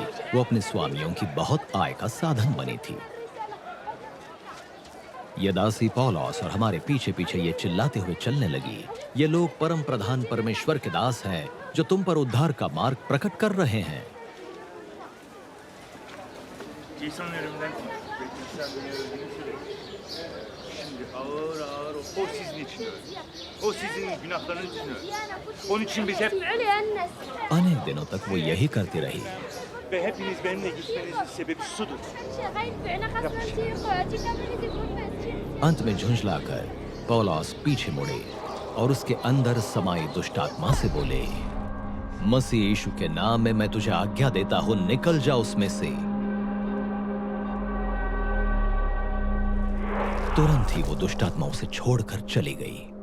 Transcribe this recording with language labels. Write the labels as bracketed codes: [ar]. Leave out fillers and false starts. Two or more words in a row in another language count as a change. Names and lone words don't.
[hi] वो अपने स्वामियों की बहुत आय का साधन बनी थी। ये दासी पौलुस और हमारे पीछे पीछे ये चिल्लाते हुए चलने लगी, ये लोग परम प्रधान परमेश्वर के दास हैं जो तुम पर उद्धार का मार्ग प्रकट कर रहे हैं। [tr] İsa'nın ölümünden konuştuk. İsa beni öldüğünü söyledi. Şimdi ağır ağır o sizin için öldü. O sizin günahlarınız için öldü. Onun için biz hep [hi] अनेक दिनों तक वो यही करती रही। [tr] ve hepiniz benimle gitmenizin sebebi sudur. [hi] अंत में झुंझलाकर पौलुस पीछे मुड़े और उसके अंदर समाई दुष्ट आत्मा से बोले, मसीह यीशु के नाम में मैं तुझे आज्ञा देता हूं, निकल जा उसमें से। तुरंत ही वो दुष्ट आत्मा उसे छोड़कर चली गई।